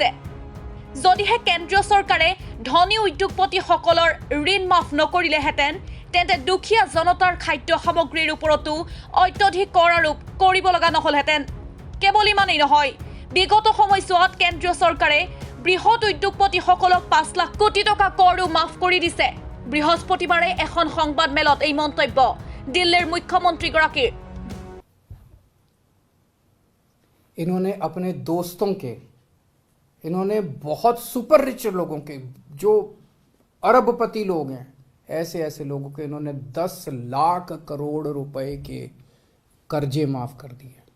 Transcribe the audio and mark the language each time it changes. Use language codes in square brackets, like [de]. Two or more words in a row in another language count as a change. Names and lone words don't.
[as] যদিহে কেন্দ্ৰীয় চৰকাৰে ধনী উদ্যোগপতিসকলৰ ঋণ মাফ নকৰিলেহেঁতেন তেন্তে দুখীয়া জনতাৰ খাদ্য সামগ্ৰীৰ ওপৰতো অত্যধিক কৰ আৰোপ কৰিব লগা নহলহেঁতেন। কেৱল ইমানেই নহয়, বিগত সময়ছোৱাত কেন্দ্ৰীয় চৰকাৰে বৃহৎ উদ্যোগপতিসকলক ৫ লাখ কোটি টকা কৰো মাফ কৰি দিছে। বৃহস্পতিবাৰে এখন সংবাদ মেলত এই মন্তব্য দিল্লীৰ মুখ্যমন্ত্ৰীগৰাকীৰ। [hi] इन्होंने अपने दोस्तों के, इन्होंने बहुत [en] super rich [hi] लोगों के, जो अरबपति लोग हैं, ऐसे लोगों के इन्होंने 10 लाख करोड़ रुपए के कर्जे माफ कर दिए।